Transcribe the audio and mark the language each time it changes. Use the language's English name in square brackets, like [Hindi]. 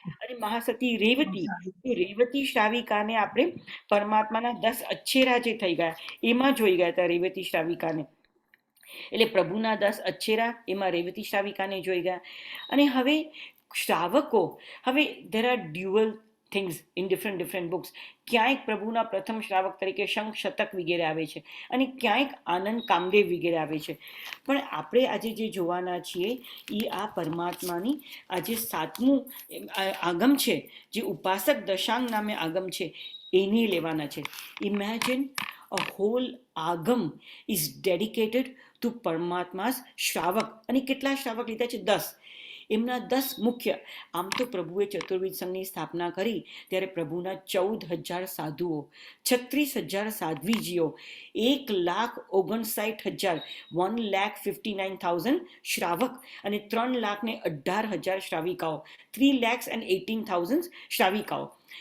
[Gujarati] અને મહાસતી રેવતી, એ રેવતી શ્રાવિકાને આપણે પરમાત્માના 10 અચ્છેરા જે થઈ ગયા એમાં જોઈ ગયા હતા રેવતી શ્રાવિકાને. એટલે પ્રભુના 10 અચ્છેરા એમાં રેવતી શ્રાવિકાને જોઈ ગયા. અને હવે શ્રાવકો, હવે [English] there are dual things in different books. [Gujarati] ક્યાંક પ્રભુના પ્રથમ શ્રાવક તરીકે શંખ શતક વગેરે આવે છે અને ક્યાંક આનંદ કામદેવ વગેરે આવે છે. પણ આપણે આજે જે જોવાના છીએ એ આ પરમાત્માની આજે 7મું આગમ છે, જે ઉપાસક દશાંગ નામે આગમ છે, એને લેવાના છે. [English] Imagine a whole agam is dedicated to પરમાત્મા's શ્રાવક. [Gujarati] અને કેટલા શ્રાવક લીધા છે? 10. એમના 10 મુખ્ય. આમ તો પ્રભુએ ચતુર્વિધ સંઘની સ્થાપના કરી ત્યારે પ્રભુના 14,000 સાધુઓ, 36,000 સાધ્વીજીઓ, 1,59,000 1,59,000 શ્રાવક અને 3,18,000 શ્રાવિકાઓ, 3,18,000 શ્રાવિકાઓ.